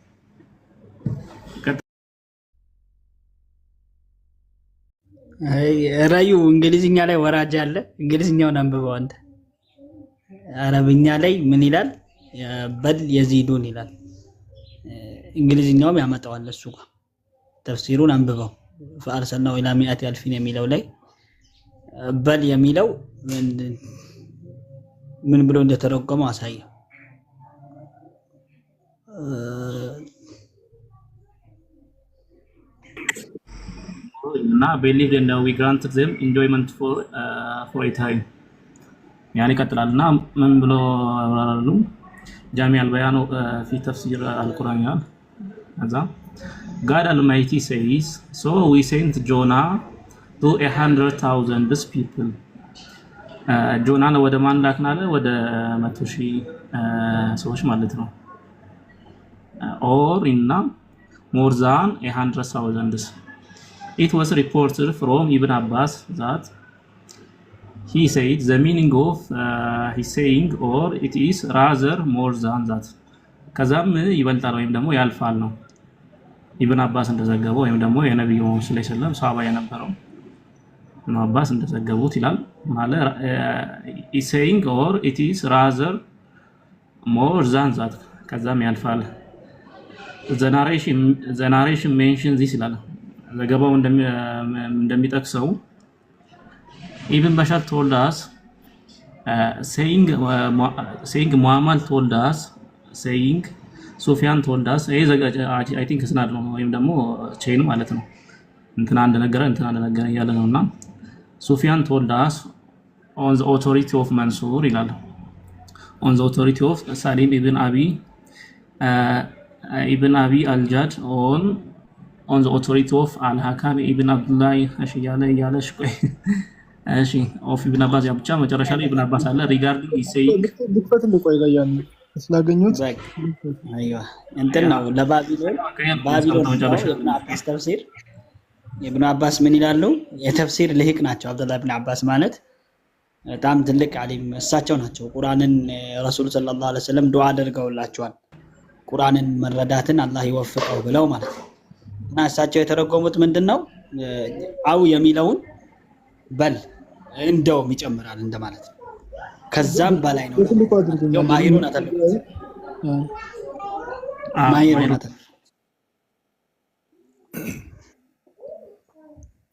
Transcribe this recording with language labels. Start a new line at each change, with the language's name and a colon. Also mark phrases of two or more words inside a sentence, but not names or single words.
Amharic: ራዩ እንግሊዝኛ ላይ ወራጅ አለ እንግሊዝኛውን አንብበው አንተ አረብኛ ላይ ምን ይላል በል የዚዱን ይላል እንግሊዝኛውም ያመጣዋል እሱ ጋር ተፍሲሩን አንብበው
Arabic: فارسلنا الى
Amharic: 100,000 የሚለው ላይ በል የሚለው ምን ብሎ እንደተረጎመው አሳየው
English: እና believe and we granted them enjoyment for a time
Amharic: ያኔ ቀጥላልና ምን ብሎ አወራሉ
Arabic: جامع البيان في تفسير القرآن
Amharic: አዛ
English: God Almighty says so we sent Jonah to 100,000 people
Amharic: ጆናን ወደ ማን ላክናለ ወደ 100,000 ሰዎች ማለት ነው
English: or in more than 100,000 it was reported from Ibn Abbas that he said the meaning of his saying or it is rather more than that
Amharic: ከዛም ይበልጣል ወይም ደግሞ ያልፋል ነው ኢብኑ አባስ እንደዘገበው ወይም ደግሞ የነብዩ
Arabic: صلى الله عليه وسلم
Amharic: ሷባ የነበረው ኢብኑ አባስ እንደዘገቡት ይላል ማለት
English: is saying or it is rather more than that
Amharic: ከዛም ያልፋል
English: the narration mentions this
Amharic: ይላል ዘገባው እንደሚጠቅሰው
English: Ibn Bashar told us saying Muhammad told us saying Sufyan told us I think it's not
Amharic: ወይም ደግሞ ቼን ማለት ነው እንትና እንደነገረ እያለ ነውና
English: Sufyan told us on the authority of Mansur ይላል on the authority of Salim ibn Abi al-Jad on the authority of Al-Hakam ibn Abdullah
Amharic: ያለሽ ቆይ እሺ
English: of Ibn Abbas
Amharic: ብቻ መጨረሻ ላይ
English: Ibn Abbas አለ regarding he saying
Amharic: ልክፈት ልቆይ ላይ ያን ስላገኙት አይዋ እንትን ነው ለባቢሎን ኢብኑ አባስ ተፍሲር ኢብኑ አባስ ምን ይላሉ የተፍሲር ልሂቅ ናቸው አብዱላህ ኢብኑ አባስ ማለት በጣም ትልቅ ዓሊም እሳቸው ናቸው ቁርአንን ረሱል
Arabic: صلى الله عليه وسلم
Amharic: ዱዓ አድርገውላቸዋል ቁርአንን መረዳትን አላህ ይወፍቀው ብለው ማለት እና እሳቸው የተረጎሙት ምንድነው አው የሚለውን በል እንደውም ይጨምራል እንደማለት ነው ከዛም በላይ ነው ያው ማሂሩን አተልኩ ማሂሩን አተልኩ